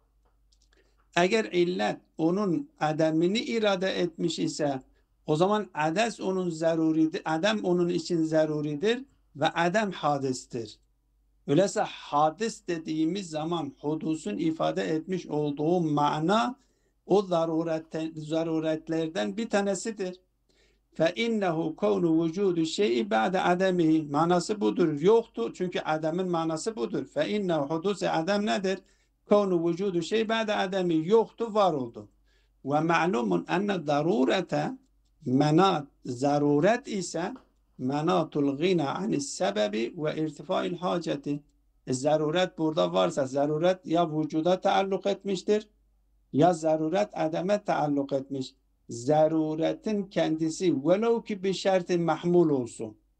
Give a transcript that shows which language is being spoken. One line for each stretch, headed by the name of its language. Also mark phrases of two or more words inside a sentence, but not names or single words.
Turkish: Eğer illet onun ademini irade etmiş ise o zaman adem onun için zaruridir ve adem hadistir. Öyleyse hadis dediğimiz zaman hudusun ifade etmiş olduğu mana o zaruretlerden bir tanesidir.
Arabic: فَاِنَّهُ كَوْنُ وُجُودُ الشَّيْءِ بَعْدَ عَدَمِهِ.
Turkish: Manası budur. Yoktu. Çünkü ademin manası budur. فَاِنَّهُ hudus adem nedir?
Arabic: كَوْنُ وُجُودُ الشَّيْءِ بَعْدَ عَدَمِهِ.
Turkish: Yoktu, var oldu.
Arabic: وَمَعْلُومٌ اَنَّ ضَرُورَةَ menat,
Turkish: zaruret ise
Arabic: مناط الغنى عن السبب وارتفاع الحاجة.
Turkish: Zaruret burada varsa zaruret ya vücuda taalluk etmiştir ya zaruret ademe taalluk etmiş. Zaruretin kendisi velev ki bir şerti mahmul olsun.